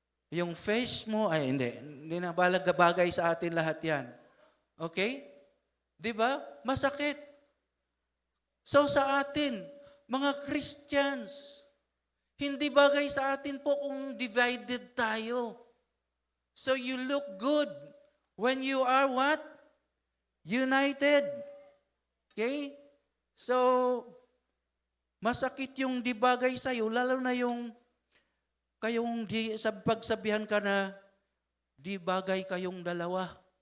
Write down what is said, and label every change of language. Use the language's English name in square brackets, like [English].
[Filipino] Yung face mo, hindi na bagay sa atin lahat yan. Okay? Di ba? Masakit. So sa atin, mga Christians, hindi bagay sa atin po kung divided tayo. [English] So you look good when you are what? United. Okay? [Filipino] So, masakit yung di bagay sa'yo, lalo na yung kayong pagsabihan ka na di bagay kayong dalawa.